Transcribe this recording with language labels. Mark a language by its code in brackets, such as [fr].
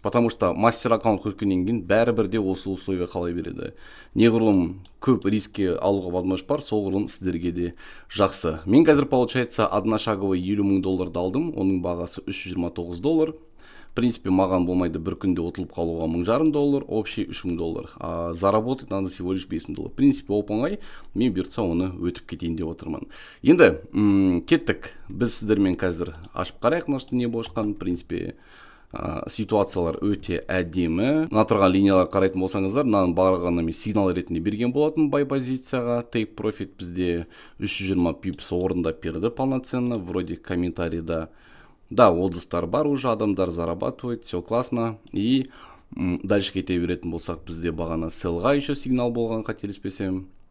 [ru] Потому что [kk] мастер аккаунт көргеннен кейін бәрібірде осы условия қалай береді. Неғұрлым көп риске алуға [ru] возможность [kk] бар, соғұрлым сіздерге де жақсы. Мен қазір, [ru] получается, [kk] одношаговый 50 мың долларды алдым, оның бағасы 329 доллар. [ru] В принципе, [kk] маған болмайды бір күнде ұтылып қалуға 1500 доллар, [ru] общий [kk] 3000 доллар. [ru] А заработать надо всего лишь 5000 доллар. В принципе, [kk] оп-оңай, мен бұйыртса оны өтіп кетейін деп отырмын. Енді кеттік. Біз сіздермен қазір ашып қарайық, нашты не болып жатқанын. [ru] В принципе, [kk] ситуациялар өте әдемі. Мына тұрған линиялар қарайтын болсаңыздар, мынаның барлығына мен сигнал ретінде берген болатын бай позицияға. [en] Take profit [kk] бізде 320 пипс орындап берді [ru] полноценно, вроде [kk] комментарийда. [ru] Да, [kk] отзывтар бар уже, адамдар зарабатывает, [ru] все классно. И дальше [kk] кете беретін болсақ, бізде бағана селға еще сигнал болған, қателеспесем.